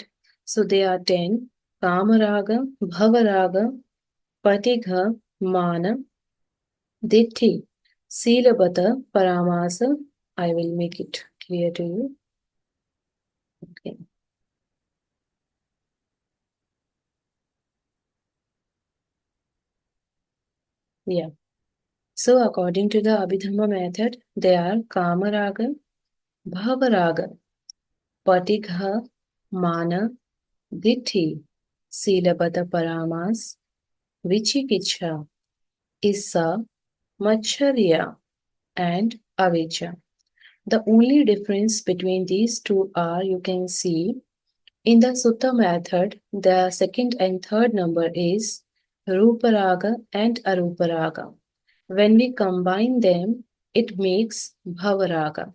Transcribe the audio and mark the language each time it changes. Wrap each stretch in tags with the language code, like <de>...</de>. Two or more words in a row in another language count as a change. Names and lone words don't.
<en>So they are 10:</en> <pi>Kamaraga, Bhavaraga, Patigha, Mana, Ditti, Silabata, Paramasa.</pi> <en>I will make it clear to you. Okay. Yeah. So according to the Abhidhamma method, they are</en> <pi>Kamaraga, Bhavaraga, Patigha, Mana, Ditti, Silabata Paramas, Vichikicha, Issa, Macharya,</pi> <en>and Avijja. The only difference between these two are, you can see, in the Sutta method, the second and third number is Ruparaga and Aruparaga. When we combine them, it makes Bhavaraga.</en>